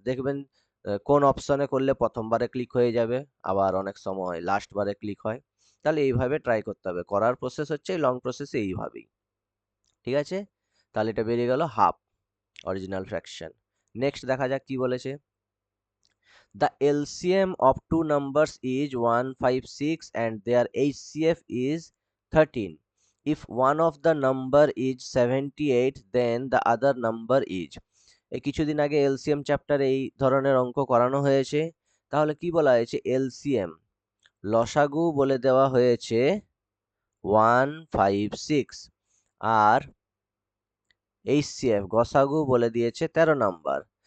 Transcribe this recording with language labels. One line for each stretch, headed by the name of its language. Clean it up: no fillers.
Bangla: দেখবেন কোন অপশনে করলে প্রথমবারে ক্লিক হয়ে যাবে, আবার অনেক সময় লাস্ট বারে ক্লিক হয়। তাহলে এইভাবে ট্রাই করতে হবে। করার প্রসেস হচ্ছে লং প্রসেস এইভাবেই। ঠিক আছে, তাহলে এটা বেরিয়ে গেল হাফ অরিজিনাল ফ্র্যাকশন। নেক্সট দেখা যাক কি বলেছে।
English: The LCM of two numbers is 156 and their HCF is 13. If one of the number is 78, then the other number is.
Bangla: এই কিছুদিন আগে এলসিএম চ্যাপ্টারে এই ধরনের অঙ্ক করানো হয়েছে। তাহলে কি বলা হয়েছে? এলসিএম লসাগু বলে দেওয়া হয়েছে 156 আর এইচসিএফ গসাগু বলে দিয়েছে 13 নাম্বার।